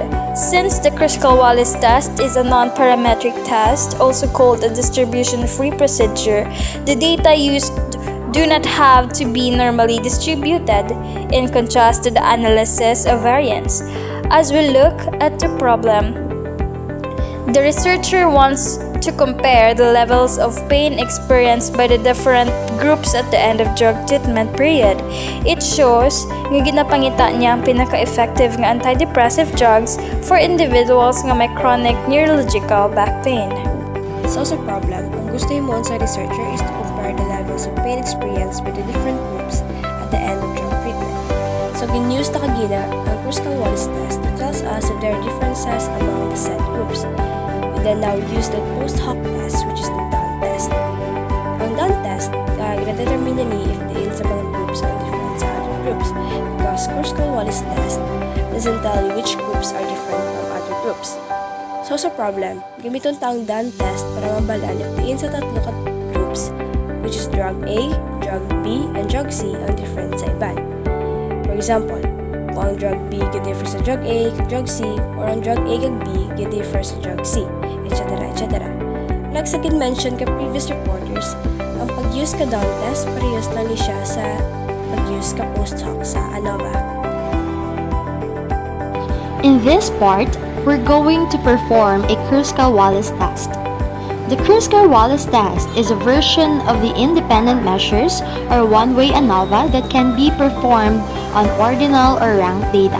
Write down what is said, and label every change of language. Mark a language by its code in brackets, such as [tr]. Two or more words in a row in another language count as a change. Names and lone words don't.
[en] Since the Kruskal-Wallis test is a non-parametric test, also called a distribution-free procedure, the data used do not have to be normally distributed, in contrast to the analysis of variance. As we look at the problem, the researcher wants to compare the levels of pain experienced by the different groups at the end of drug treatment period. It shows [hil] nga ginapangita niya ang pinaka-effective nga [en] antidepressive drugs for individuals [hil] nga may [en] chronic neurological back pain. So [hil] sa problem, ang gusto mo sa researcher [en] is to compare the levels of pain experienced by the different groups at the end of drug treatment. So [hil] gin-use ta kagina ang [en] Kruskal-Wallis test to tells us if there are differences among the said groups. We then now use the post hoc test, which is the Dunn test. Ang Dunn test, [hil] gina-determine ni [en] if the [hil] sa mga [en] groups are different sa other groups, because Kruskal-Wallis test doesn't tell you which groups are different from other groups. [hil] So sa problem, gamiton ta ang Dunn test para mabalaan if diin sa tatlo ka groups, [en] which is drug A, drug B, and drug C [hil] ang different sa iban. [en] For example, [hil] kung ang drug B gid-differ sa drug A kag drug C, or ang drug A kag B gid-differ sa drug C, etc. etc. Like sa gin-mention ka [en] previous reporters, [hil] ang pag-use ka Dunn test parehas lang ni siya sa pag-use ka [en] post hoc [hil] sa ANOVA. [en] In this part, we're going to perform a Kruskal-Wallis test. The Kruskal-Wallis test is a version of the independent measures or one-way ANOVA that can be performed on ordinal or ranked data.